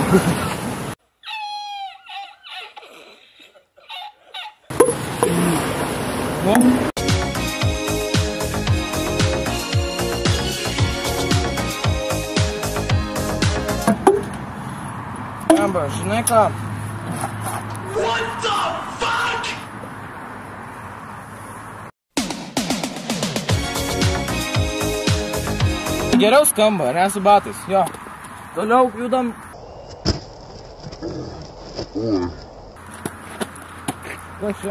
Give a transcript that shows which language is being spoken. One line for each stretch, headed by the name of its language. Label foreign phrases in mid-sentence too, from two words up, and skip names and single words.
Lithuanian: Nu. Amba, žinai ką?
English: What the fuck?
Lithuanian: Geriau skamba, ne su batais, jo. Toliau judam. Kas čia?